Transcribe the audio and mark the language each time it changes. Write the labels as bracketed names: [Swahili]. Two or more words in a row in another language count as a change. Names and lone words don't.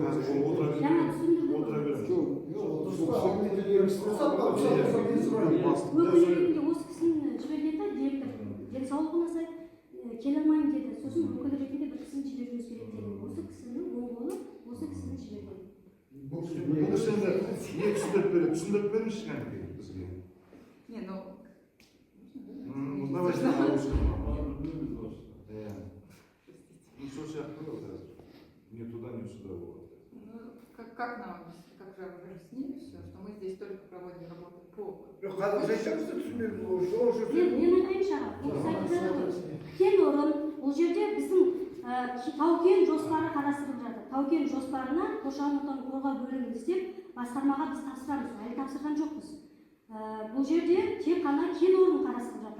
[Kazakh] Осы кісінің жібергенде директор денсаулығына сай келе алмаймын деді. Сосын өкіл ретінде бір кісіні жіберуіміз керек деді. Осы кісінің оң қолы осы кісіні жіберген. Бұл кісіні не түсіндіріп беріңізші кәдімгі бізге. Не, ну... [Russian] Давайте на русском. Ну, что сияқты было сразу. Ни туда, ни сюда было. Как нам объяснить, как же объяснили все, что мы здесь только проводим работу по... [Kazakh] Мен айтайыншы аға, кен орын, ол жерде біздің тау-кен жоспары қарастырылып жатыр. Тау-кен жоспарына қоршаған ортаны қорғау бөлімін істеп, басқармаға біз тапсырамыз, әлі тапсырған жоқпыз. Бұл жерде тек қана кен орын қарастырылып жатыр.